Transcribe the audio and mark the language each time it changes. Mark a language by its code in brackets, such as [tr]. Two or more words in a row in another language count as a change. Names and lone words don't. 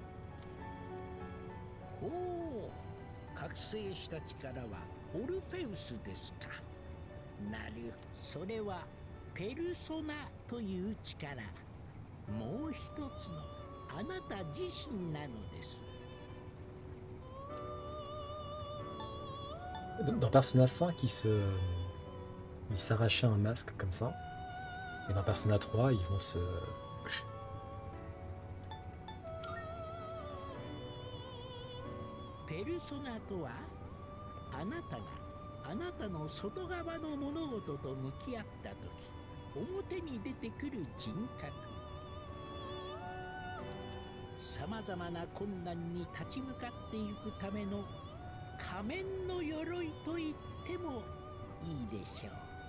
[ja] おお、覚醒した力はオルフェウスですか。なる、それはペルソナという力。もう一つのあなた自身なのです。 [fr] Dans Persona 5, il s'arrachait un masque comme ça. Et dans Persona 3, ils vont se... [ja] Persona とは、あなたがあなたの外側の物事と向き合ったとき、表に出てくる人格。さまざまな困難に立ち向かっていくための 仮面の鎧と言ってもいいでしょう。